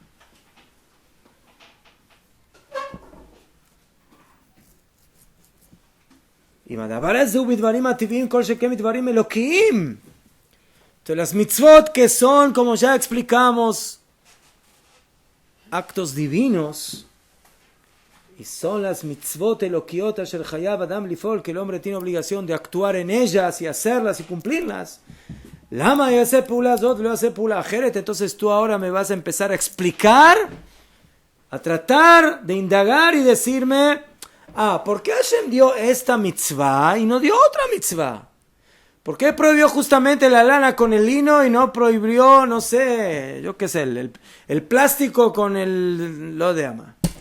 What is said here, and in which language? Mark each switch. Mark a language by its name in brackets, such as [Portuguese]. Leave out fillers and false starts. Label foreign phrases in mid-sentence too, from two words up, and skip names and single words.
[Spanish] Entonces las mitzvot, que son, como ya explicamos, actos divinos, y son las [Hebrew] מצוות אלוקיות אשר חייב אדם לפעול, [Spanish] que el hombre tiene obligación de actuar en ellas y hacerlas y cumplirlas. [Hebrew] למה יעשה פעולה זו ולא יעשה פעולה אחרת. [Spanish] Entonces tú ahora me vas a empezar a explicar, a tratar de indagar y decirme, ¿por qué Hashem dio esta mitzvah y no dio otra mitzvah? ¿Por qué prohibió justamente la lana con el lino y no prohibió, no sé, yo qué sé, el plástico con lo de ama?